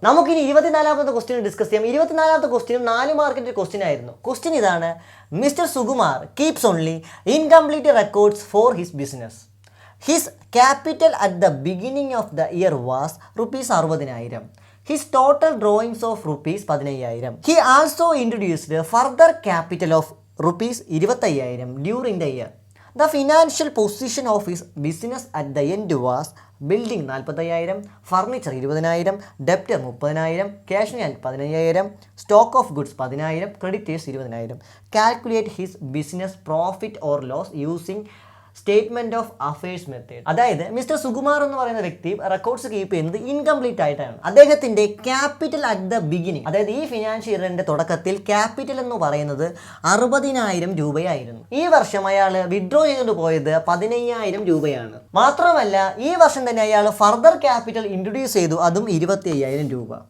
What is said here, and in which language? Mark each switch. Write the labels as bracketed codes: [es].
[ml] നമുക്കിനി 24ാമത്തെ question discuss ചെയ്യാം. 24ാമത്തെ question 4 മാർക്കിന്റെ ക്വസ്റ്റ്യൻ ആയിരുന്നു. ക്വസ്റ്റ്യൻ ഇതാണ്: [en] Mister Sukumar keeps only incomplete records for his business. His capital at the beginning of the year was ₹60,000. His total drawings of ₹15,000. He also introduced further capital of ₹25,000 during the year. The financial position of his business at the end was building 40,000, furniture 20,000, debtor 30,000, cash in hand 15,000, stock of goods 10,000, creditors 20,000. Calculate his business profit or loss using statement of affairs method. [ml] അതായത് mister Sukumar എന്ന് പറയുന്ന വ്യക്തി records keep ചെയ്യുന്നത് incomplete ആയിട്ടാണ്. അദ്ദേഹത്തിന്റെ [en] capital at the beginning, [ml] അതായത് ഈ financial ഇയറിന്റെ തുടക്കത്തിൽ ക്യാപിറ്റൽ എന്ന് പറയുന്നത് 60,000 രൂപയായിരുന്നു. ഈ വർഷം അയാൾ വിഡ്രോ ചെയ്തുകൊണ്ട് പോയത് 15,000 രൂപയാണ്. മാത്രമല്ല ഈ വർഷം തന്നെ അയാൾ ഫർദർ ക്യാപിറ്റൽ ഇൻട്രൊഡ്യൂസ് ചെയ്തു, അതും 25,000 രൂപ.